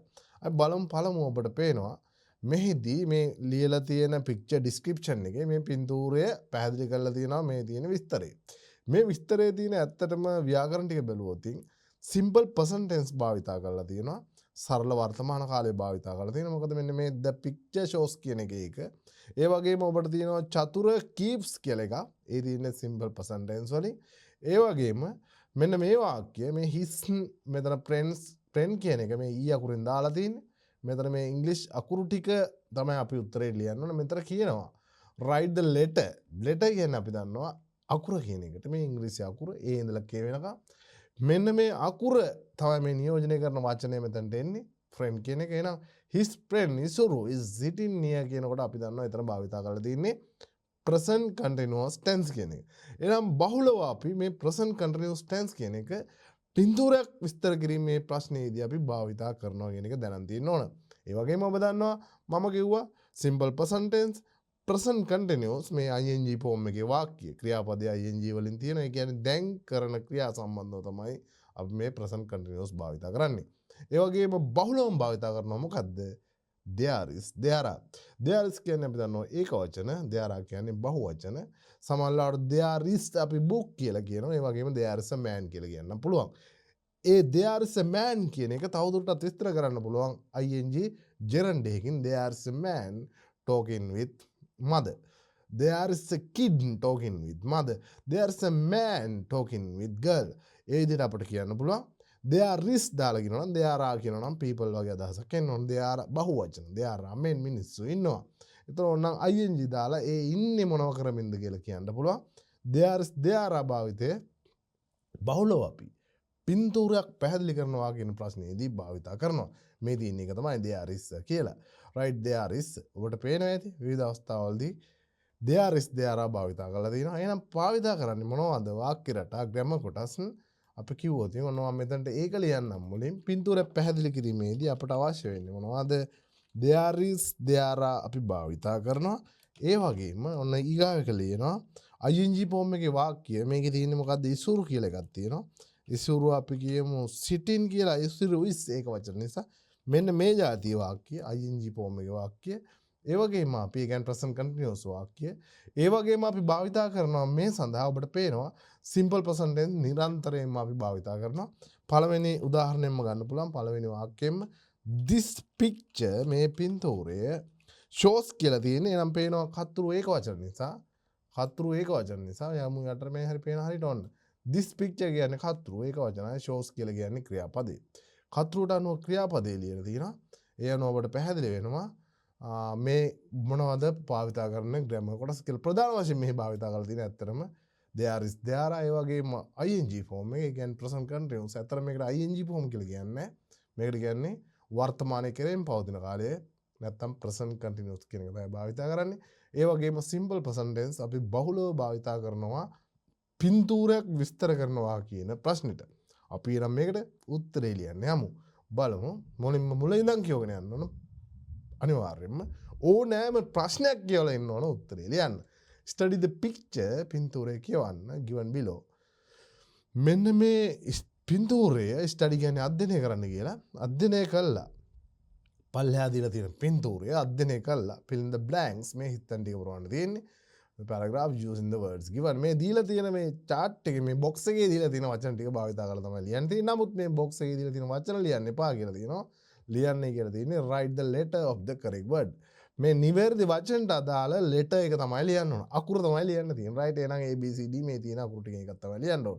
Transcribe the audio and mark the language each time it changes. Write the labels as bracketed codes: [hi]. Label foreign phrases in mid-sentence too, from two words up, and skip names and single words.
[si] අපි බලමු පළමුව ඔබට පේනවා මෙහිදී මේ ලියලා තියෙන [en] picture description [si] එකේ මේ පින්තූරය පැහැදිලි කරලා තියෙනවා මේ තියෙන විස්තරය. මේ විස්තරයේ තියෙන ඇත්තටම ව්‍යාකරණ ටික බැලුවොත් [en] simple present tense [si] භාවිතා කරලා තියෙනවා. සරල වර්තමාන කාලය භාවිතා කරලා තියෙනවා. මොකද මෙන්න මේ [en] the picture shows [si] කියන එක. ඒ වගේම ඔබට තියෙනවා චතුර keeps කියලා එක. ඒ තියෙන්නේ [en] simple present tense [si] වලින්. ඒ වගේම මෙන්න මේ වාක්‍ය මේ his මෙතන friend කියන එක මේ ඊ අකුරෙන් දාලා තියෙන්නේ. මෙතන මේ English අකුරු ටික තමයි අපි උත්තරේ ලියන්න ඕනේ. මෙතන කියනවා [en] write the letter. [si] letter කියන්නේ අපි දන්නවා අකුර කියන එකට මේ ඉංග්‍රීසි අකුර ඒ ඉඳලා K වෙනකම් මෙන්න මේ අකුර තමයි මේ නියෝජනය කරන වචනය මෙතනට එන්නේ friend කියන එක. එහෙනම් [en] his friend Isuru is sitting near [si] කියනකොට අපි දන්නවා එතන භාවිතා කරලා තියෙන්නේ [en] present continuous tense [si] කියන එක. එහෙනම් බහුලව අපි මේ [en] present continuous tense [si] කියන එක පින්තූරයක් විස්තර කිරීමේ ප්‍රශ්නයේදී අපි භාවිතා කරනවා කියන එක දැනන් තියෙන්න ඕන. ඒ වගේම ඔබ දන්නවා මම කිව්වා [en] simple present tense present continuous [si] මේ [en] ing form [si] එකේ වාක්‍ය ක්‍රියාපදයේ ing වලින් තියෙනවා. ඒ කියන්නේ දැන් කරන ක්‍රියා සම්බන්ධව තමයි අපි මේ [en] present continuous [si] භාවිතා කරන්නේ. ඒ වගේම බහුලවම භාවිතා කරනවා මොකද්ද? [en] there is there are. there is [si] කියන්නේ අපි දන්නවා ඒක වචන, [en] there are [si] කියන්නේ බහු වචන. සමහරවිට [en] there is [si] අපි book කියලා කියනවා. ඒ වගේම [en] there is a man [si] කියලා කියන්න පුළුවන්. [en] ඒ there is a man [si] කියන එක තවදුරටත් විස්තර කරන්න පුළුවන් [en] ing gerund එකකින් there is a man talking with mother. There is a kid talking with mother. There is a man talking with girl. [si] ඒ විදිහට අපිට කියන්න පුළුවන්. [en] There is [si] දාලා කියනවා නම් [en] there are [si] කියනවා නම් people වගේ අදහසක් එන්න ඕන. [en] there are [si] බහු වචන. [en] there are men [si] මිනිස්සු ඉන්නවා. ඒතර ඕනනම් ing දාලා ඒ ඉන්නේ මොනව කරමින්ද කියලා කියන්න පුළුවන්. [en] there is there are [si] භාවිතය බහුලව අපි පින්තූරයක් පැහැදිලි කරනවා කියන ප්‍රශ්නේදී භාවිතා කරනවා. මේ තියෙන එක තමයි [en] there is [si] කියලා. [en] right there is [si] ඔබට පේනවා ඇති විවිධ අවස්ථාවලදී [en] there is there are [si] භාවිතා කරලා තියෙනවා. එහෙනම් භාවිතා කරන්නේ මොනවද? වාක්‍ය රටා grammar කොටස් අපි කිව්වොත් මොනවා මෙතනට ඒක ලියන්නම් මුලින් පින්තූරයක් පැහැදිලි කිරීමේදී අපට අවශ්‍ය වෙන්නේ මොනවද? [en] there is there are [si] අපි භාවිතා කරනවා. ඒ වගේම ඔන්න ඊගාව එක ලියනවා [en] ing form [si] එකේ වාක්‍ය මේකේ තියෙන්නේ මොකද්ද? ඉසුරු කියලා එකක් තියෙනවා. ඉසුරු අපි කියමු sitting කියලා. ඉසුරු is ඒක වචන නිසා මෙන්න මේ જાතිය වාක්‍ය [en] ing form [si] එකේ වාක්‍ය. ඒ වගේම අපි කියන්නේ [en] present continuous [si] වාක්‍ය. ඒ වගේම අපි භාවිතා කරනවා මේ සඳහා ඔබට පේනවා [en] simple present tense [si] නිරන්තරයෙන්ම අපි භාවිතා කරනවා. පළවෙනි උදාහරණයෙන්ම ගන්න පුළුවන් පළවෙනි වාක්‍යයෙන්ම [en] this picture [si] මේ පින්තූරය shows කියලා තියෙන්නේ. එනම් පේනවා කතුරු ඒක වචන නිසා. කතුරු ඒක වචන නිසා යමු යට මේ හරි පේන හරියට ඔන්න. [en] this picture [si] කියන්නේ කතුරු ඒක වචනයි. shows කියලා කියන්නේ ක්‍රියාපදේ. කතුරුට අනුව ක්‍රියාපදේ ලියලා තියෙනවා. ඒ අනුව ඔබට පැහැදිලි වෙනවා මේ මොනවද භාවිතා කරන grammar කොටස් කියලා. ප්‍රධාන වශයෙන් මෙහි භාවිතා කරලා තියෙන ඇත්තටම [en] there is there are [si] ඒ වගේම [en] ing form [si] එක. ඒ කියන්නේ [en] present continuous. [si] ඇත්තට මේකට [en] ing form [si] කියලා කියන්නේ මේකට කියන්නේ වර්තමානයේ කෙරෙන් පවතින කාලය නැත්තම් [en] present continuous [si] කියන එක තමයි භාවිතා කරන්නේ. ඒ වගේම [en] simple present tense [si] අපි බහුලව භාවිතා කරනවා පින්තූරයක් විස්තර කරනවා කියන ප්‍රශ්නෙට. අපි නම් මේකට උත්තරේ ලියන්න යමු. බලමු මොනින්ම මුල ඉඳන් කියවගෙන යන්න ඕන. අනිවාර්යයෙන්ම ඕනෑම ප්‍රශ්නයක් කියලා ඉන්න ඕන උත්තරේ ලියන්න. [en] Study the picture [si] පින්තූරය කියවන්න [en] given below. [si] මෙන්න මේ පින්තූරය ස්ටඩි කියන්නේ අධ්‍යයනය කරන්න කියලා. අධ්‍යයනය කළා. පල්ලෙහා දීලා තියෙන පින්තූරය අධ්‍යයනය කළා. [en] fill in the blanks [si] මේ හිතන් ටික පුරවන්න තියෙන්නේ. [en] paragraph using the words given [si] මේ දීලා තියෙන මේ chart එකේ මේ box එකේ දීලා තියෙන වචන ටික භාවිත කරලා තමයි ලියන්න තියෙන්නේ. නමුත් මේ box එකේ දීලා තියෙන වචන ලියන්න එපා කියලා තියෙනවා. ලියන්නේ කියලා තියෙන්නේ [en] write the letter of the correct word. [si] මේ නිවැරදි වචනට අදාළ letter එක තමයි ලියන්න ඕන. අකුර තමයි ලියන්න තියෙන්නේ. right එහෙනම් A B C D මේ තියෙන අකුරු ටික එකක් තමයි ලියන්න ඕන.